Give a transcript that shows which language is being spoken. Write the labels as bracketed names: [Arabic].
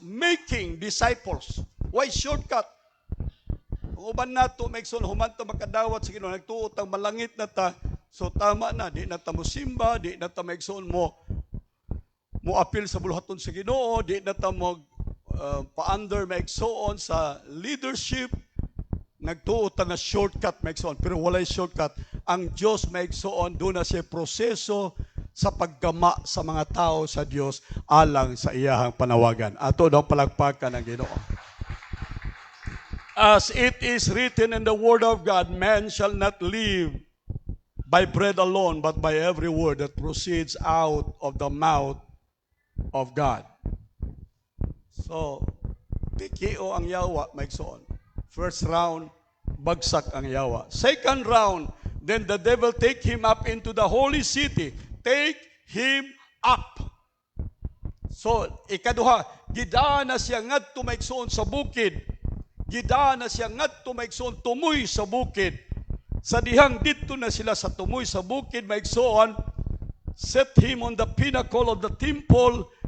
[English] Making disciples. Why shortcut? [Cebuano] Ang uban nato, maigsoon, humanto makadawat sa Ginoo, nagtuot ang malangit na ta, so tama na, di na ta mo simba, di na ta maigsoon mo apil sa buluhaton sa Ginoo, di na ta mo pa-under maigsoon sa leadership, nagtuot nga shortcut maigsoon, pero walay shortcut. Ang Diyos maigsoon, doon na siya proseso sa paggama sa mga tao sa Diyos alang sa iyahang panawagan. Ato daw palagpakan ang Ginoo. [English] As it is written in the Word of God, man shall not live by bread alone, but by every word that proceeds out of the mouth of God. [Cebuano] So, pikio ang yawa maigsoon. [English] First round, [Cebuano] bagsak ang yawa. [English] Second round, then the devil take him up into the holy city. Take him up. [Cebuano] So, ikaduha, gidaan na siya ngadto maigsoon sa bukid. Gidaan na siya ngadto maigsoon tumoy sa bukid. Sa dihang dito na sila sa tumoy sa bukid maigsoon, [English] set him on the pinnacle of the temple.